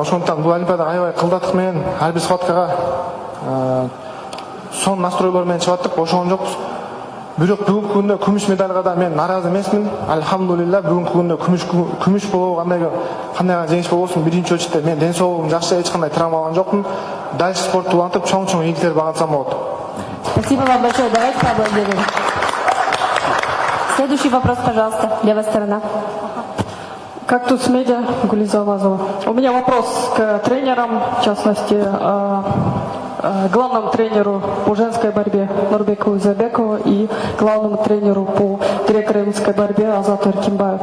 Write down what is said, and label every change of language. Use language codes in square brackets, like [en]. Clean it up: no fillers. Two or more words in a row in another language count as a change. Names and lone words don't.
[ky] Ошондуктан бул Олимпиадага аябай кылдатык менен ар бир схваткага сон настройлор менен чыгаттык, ошогон жокпуз. Бирок бүгүнкү күндө күмүш медалга да мен наразы эмесмин. Алхамдулилла, бүгүнкү күндө күмүш болобу, кандай жеңиш болбосун, биринчи очередде мен ден соолугум жакшы, эч кандай травма алган жокмун. Дальше спортты улантып, чоң ийгиликтер багатсам болот. [ru] Спасибо вам большое. Давайте поаплодируем. Следующий вопрос, пожалуйста, левая сторона. Кактус Медиа, Гулиза Лазова. У меня вопрос к тренерам, в частности, главному тренеру по женской борьбе Нурбекову Изабекову и главному тренеру по греко-римской борьбе Азату Эркинбаеву.